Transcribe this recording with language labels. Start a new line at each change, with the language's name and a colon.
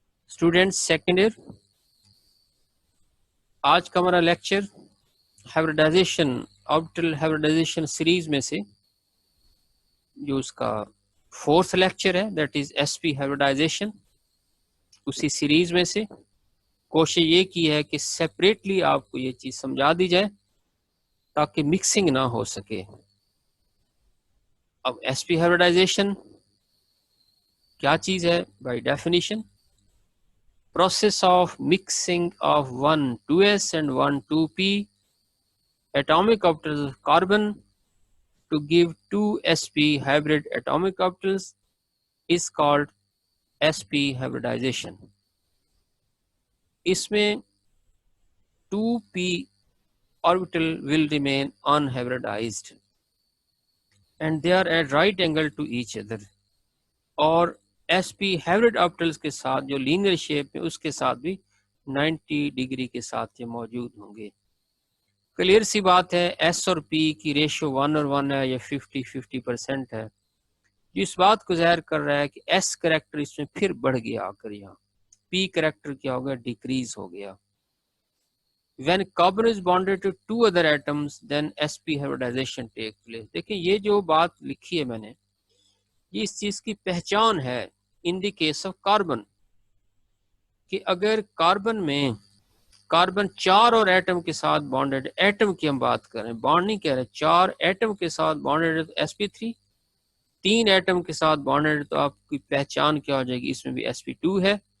Urdu: Students second year, آج کا ہمارا لیکچر ہیبریڈائزیشن آربیٹل ہیبریڈائزیشن سیریز میں سے جو اس کا فورتھ لیکچر ہے
English: That is S P hybridization.
Urdu: اسی سیریز میں سے کوشش یہ کی ہے کہ سیپریٹلی آپ کو یہ چیز سمجھا دی جائے تاکہ مکسنگ نہ ہو سکے. اب ایس پی ہیبریڈائزیشن کیا چیز ہے؟ By definition
English: process of mixing of one 2s and one 2p atomic orbitals of carbon to give two sp hybrid atomic orbitals is called sp hybridization.
Urdu: اس میں
English: 2p orbital will remain unhybridized and they are at right angle to each other.
Urdu: اور S P ہیبرڈ آربیٹلس کے ساتھ جو linear shape میں اس کے ساتھ بھی 90 degree کے ساتھ یہ موجود ہوں گے. کلیئر سی بات ہے، ایس اور پی کی ریشو 1 اور 1 ہے یا 50-50% ہے، جو اس بات کو ظاہر کر رہا ہے کہ ایس کریکٹر اس میں پھر بڑھ گیا، آ کر یہاں پی کریکٹر کیا ہو گیا؟ ڈیکریز ہو گیا.
English: When carbon is bonded to two other atoms then sp hybridization take place.
Urdu: دیکھیں یہ جو بات لکھی ہے میں نے، یہ اس چیز کی پہچان ہے ان دی کیس آف کاربن، کہ اگر کاربن میں کاربن 4 اور ایٹم کے ساتھ بانڈڈ، ایٹم کی ہم بات کریں، بانڈ نہیں کہہ رہے، 4 ایٹم کے ساتھ بانڈڈ ہے تو sp3، 3 ایٹم کے ساتھ بانڈڈ تو آپ کی پہچان کیا ہو جائے گی؟ اس میں بھی sp2 ہے.